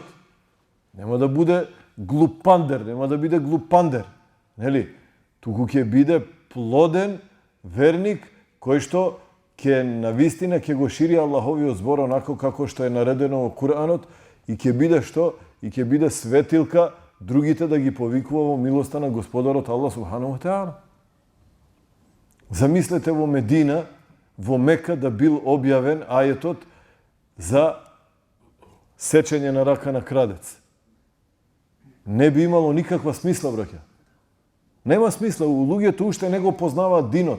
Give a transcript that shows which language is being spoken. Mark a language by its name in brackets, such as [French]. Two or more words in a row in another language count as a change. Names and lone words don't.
[Macedonian] Нема да биде глупандер. Нели? Туку ќе биде плоден верник кој што ќе навистина ќе го шири Аллаховиот збор онако како што е наредено во Куранот и ќе биде што? И ќе биде светилка другите да ги повикува во милоста на Господарот Аллах [Arabic] سبحانه وتعالى. [Macedonian] Замислете во Медина, во Мека да бил објавен ајетот за сечење на рака на крадец. не би имало никаква смисла, браќа. Нема смисла, луѓето уште не го познаваат динот.